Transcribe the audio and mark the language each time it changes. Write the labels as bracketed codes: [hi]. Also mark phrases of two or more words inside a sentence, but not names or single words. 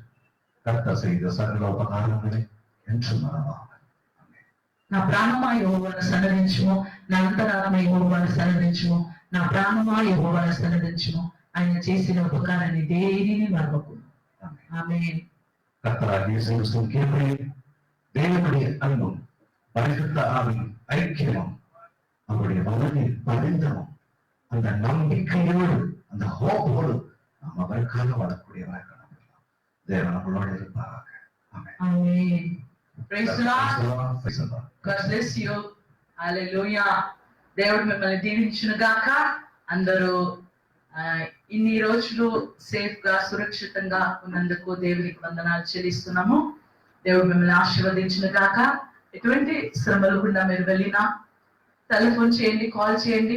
[te] కర్త செய்த సకల ఉపకారములే ఎంచుమనవా. నా ప్రాణమా యెహోవాను సన్నిధించుము, నా అంతరాత్మ యెహోవాను సన్నిధించుము, నా ప్రాణమా యెహోవాను సన్నిధించుము. ఆయన చేసిన ఉపకారాన్ని దేనిని మరవకు. ఆమేన్. [ta] கர்த்தராகிய இயேசு கிறிஸ்துவின் கிருபையும் தேவனுடைய அன்பும் பரிசுத்த ஆவியின் ஐக்கியமும் அவருடைய வல்லமையின் பரிந்தமும் அந்த நம்பிக்கையோடு அந்த ஹோப்போடு நாம் அவருக்காக வாழக்கூடியவராக காணப்படலாம். தேவன் நம்மளோடு இருப்பாராக. ஆமென். [en] Amen. Praise the Lord. Praise the Lord. God bless you. [te] Hallelujah. దేవుడు మిమ్మల్ని దీవించును గాక. అందరూ ఇన్ని రోజులు సేఫ్ గా సురక్షితంగా ఉన్నందుకు దేవునికి వందనాలు చెల్లిస్తున్నాము. దేవుడు మిమ్మల్ని ఆశీర్వదించును గాక. ఎటువంటి శ్రమలు గుండా మీరు వెళ్ళినా టెలిఫోన్ చేయండి, కాల్ చేయండి.